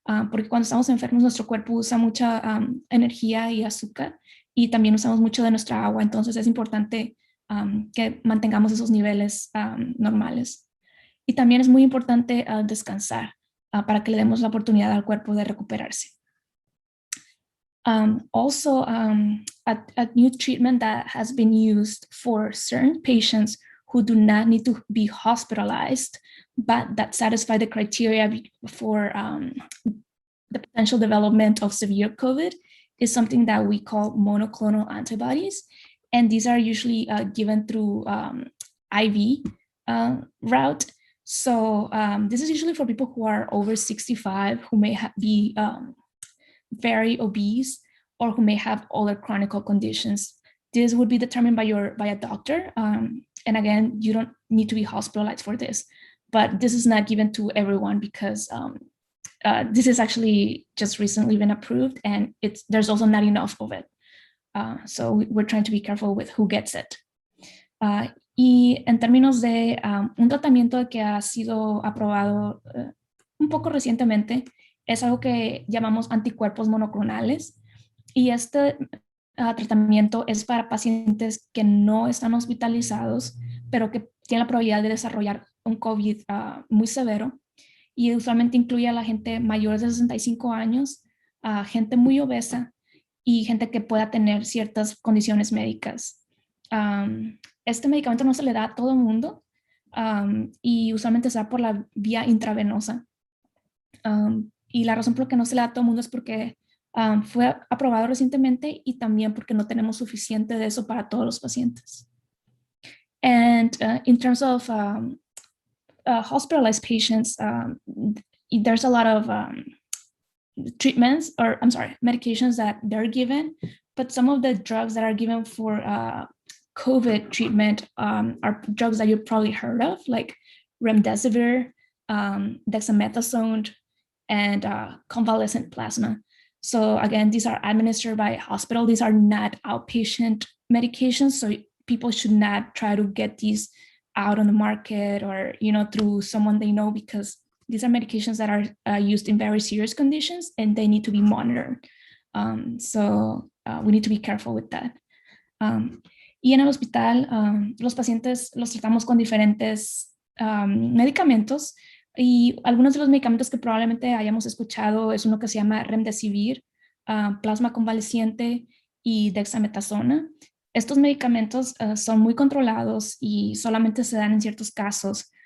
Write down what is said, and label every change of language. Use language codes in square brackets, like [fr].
[es] Porque cuando estamos enfermos nuestro cuerpo usa mucha energía y azúcar y también usamos mucho de nuestra agua. Entonces es importante que mantengamos esos niveles normales. Y también es muy importante descansar para que le demos la oportunidad al cuerpo de recuperarse. [en] Also, a new treatment that has been used for certain patients who do not need to be hospitalized, but that satisfy the criteria for the potential development of severe COVID is something that we call monoclonal antibodies. And these are usually given through IV route. So this is usually for people who are over 65, who may be very obese, or who may have other chronic conditions. This would be determined by a doctor. And again, you don't need to be hospitalized for this, but this is not given to everyone because this is actually just recently been approved and there's also not enough of it. So we're trying to be careful with who gets it. [es] Y en términos de un tratamiento que ha sido aprobado un poco recientemente, es algo que llamamos anticuerpos monoclonales. Y este tratamiento es para pacientes que no están hospitalizados, pero que tienen la probabilidad de desarrollar un COVID muy severo. Y usualmente incluye a la gente mayor de 65 años, a gente muy obesa y gente que pueda tener ciertas condiciones médicas. Este medicamento no se le da a todo el mundo y usualmente se da por la vía intravenosa. Y la razón por la que no se le da a todo el mundo es porque fue aprobado recientemente y también porque no tenemos suficiente de eso para todos los pacientes. [en] And in terms of hospitalized patients, there's a lot of treatments, or I'm sorry, medications that they're given, but some of the drugs that are given for COVID treatment are drugs that you've probably heard of, like remdesivir, dexamethasone, and convalescent plasma. So again, these are administered by hospital. These are not outpatient medications, so people should not try to get these out on the market or through someone they know, because these are medications that are used in very serious conditions and they need to be monitored. So we need to be careful with that. [es] Y en el hospital, los pacientes los tratamos con diferentes medicamentos. Y algunos de los medicamentos que probablemente hayamos escuchado es uno que se llama remdesivir, plasma convaleciente y dexametasona. Estos medicamentos son muy controlados y solamente se dan en ciertos casos.